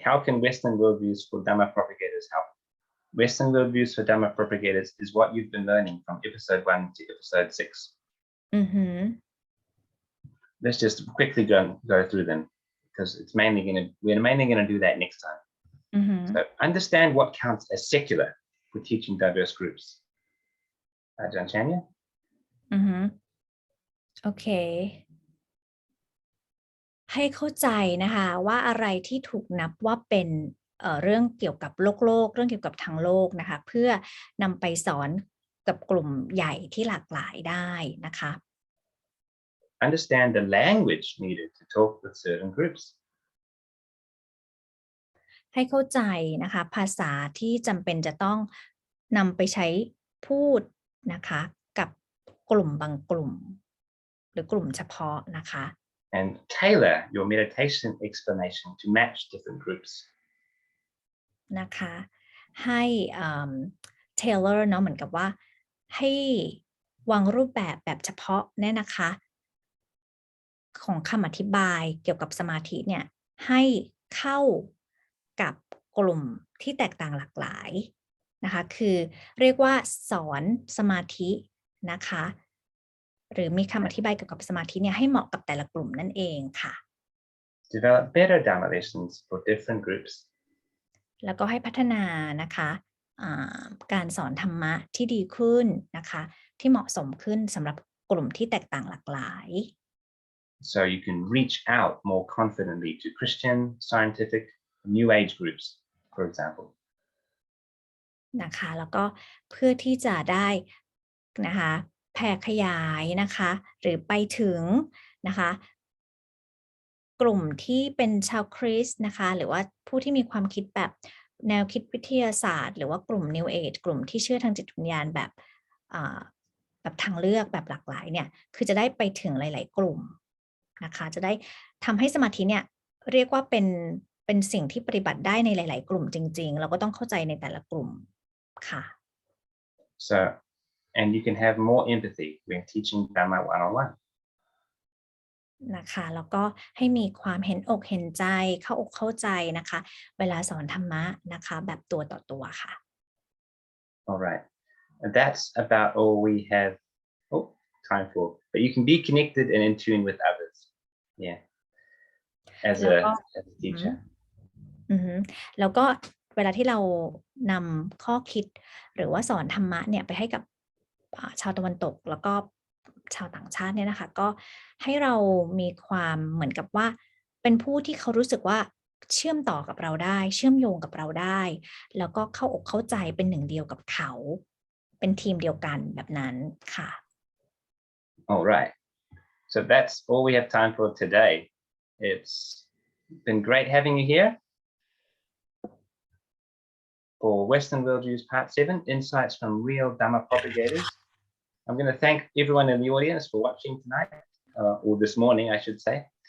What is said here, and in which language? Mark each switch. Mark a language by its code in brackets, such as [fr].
[en] How can Western worldviews for Dhamma propagators help? Western worldviews for Dhamma propagators is what you've been learning from episode 1 to episode 6. Let's just quickly go through them because we're mainly gonna do that next time. So understand what counts as secular for teaching diverse groups. Aj.Andre? [th] โอเคให้เข้าใจนะคะว่าอะไรที่ถูกนับว่าเป็นเรื่องเกี่ยวกับโลกเรื่องเกี่ยวกับทางโลกนะคะเพื่อนำไปสอนกับกลุ่มใหญ่ที่หลากหลายได้นะคะ [en] Understand the language needed to talk with certain groups. [th] ให้เข้าใจนะคะภาษาที่จำเป็นจะต้องนำไปใช้พูดนะคะกับกลุ่มบางกลุ่มหรือกลุ่มเฉพาะนะคะ [en] And tailor your meditation explanation to match different groups. [th] นะคะให้tailor เนาะเหมือนกับว่าให้วางรูปแบบเฉพาะเนี่ยนะคะของคำอธิบายเกี่ยวกับสมาธิเนี่ยให้เข้ากับกลุ่มที่แตกต่างหลากหลายนะคะคือเรียกว่าสอนสมาธิ นะคะหรือมีคำอธิบายเกี่ยวกับสมาธิเนี่ยให้เหมาะกับแต่ละกลุ่มนั่นเองค่ะ [en] Develop better Dhamma lessons for different groups. [th] แล้วก็ให้พัฒนานะคะการสอนธรรมะที่ดีขึ้นนะคะที่เหมาะสมขึ้นสำหรับกลุ่มที่แตกต่างหลากหลาย [en] So you can reach out more confidently to Christian, scientific, New Age groups, for example. [th] นะคะแล้วก็เพื่อที่จะได้นะคะแผ่ขยายนะคะหรือไปถึงนะคะกลุ่มที่เป็นชาวคริสต์นะคะหรือว่าผู้ที่มีความคิดแบบแนวคิดวิทยาศาสตร์หรือว่ากลุ่ม New Age กลุ่มที่เชื่อทางจิตวิญญาณแบบ ทางเลือกแบบหลากหลายเนี่ยคือจะได้ไปถึงหลายๆกลุ่มนะคะจะได้ทำให้สมาธิเนี่ยเรียกว่าเป็นสิ่งที่ปฏิบัติได้ในหลายๆกลุ่มจริงๆเราก็ต้องเข้าใจในแต่ละกลุ่มค่ะ [en] So, and you can have more empathy when teaching Dhamma one-on-one. [th] นะคะแล้วก็ให้มีความเห็นอกเห็นใจเข้าอกเข้าใจนะคะเวลาสอนธรรมะนะคะแบบตัวต่อตัวค่ะ [en] All right. And that's about all we have time for. But you can be connected and in tune with others. Yeah. As a teacher. [th] แล้วก็เวลาที่เรานำข้อคิดหรือว่าสอนธรรมะเนี่ยไปให้กับชาวตะวันตกแล้วก็ชาวต่างชาติเนี่ยนะคะก็ให้เรามีความเหมือนกับว่าเป็นผู้ที่เขารู้สึกว่าเชื่อมต่อกับเราได้เชื่อมโยงกับเราได้แล้วก็เข้าอกเข้าใจเป็นหนึ่งเดียวกับเขาเป็นทีมเดียวกันแบบนั้นค่ะ [en] All right. So that's all we have time for today. It's been great having you here for Western Worldviews Part 7, Insights from Real Dhamma Propagators. I'm going to thank everyone in the audience for watching tonight, or this morning, I should say.